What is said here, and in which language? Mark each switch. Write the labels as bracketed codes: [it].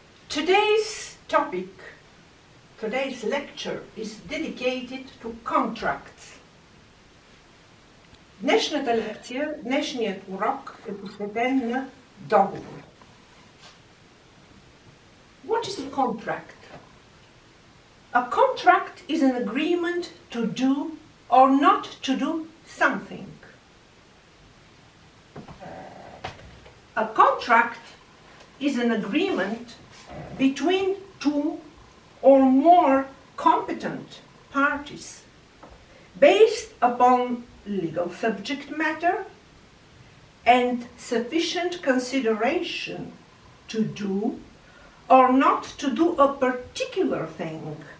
[en] Today's topic, today's lecture is dedicated to contracts. [bg] Днешната лекция, днешният урок е посветен на договор. [en] What is a contract? A contract is an agreement to do or not to do something. A contract is an agreement between two or more competent parties based upon legal subject matter and sufficient consideration to do or not to do a particular thing.